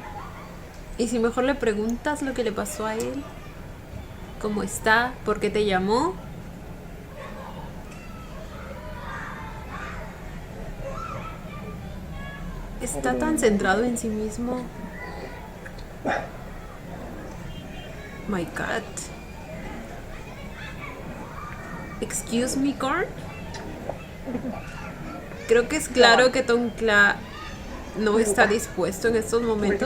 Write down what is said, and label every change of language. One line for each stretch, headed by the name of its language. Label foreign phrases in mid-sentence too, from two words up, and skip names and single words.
Spanish: Y si mejor le preguntas lo que le pasó a él, cómo está, por qué te llamó. Está tan centrado en sí mismo.
English: My God. Excuse me, Corn.
Spanish: Creo que es claro que Tonkla no está dispuesto en estos
Thai: ที่
Spanish: momentos.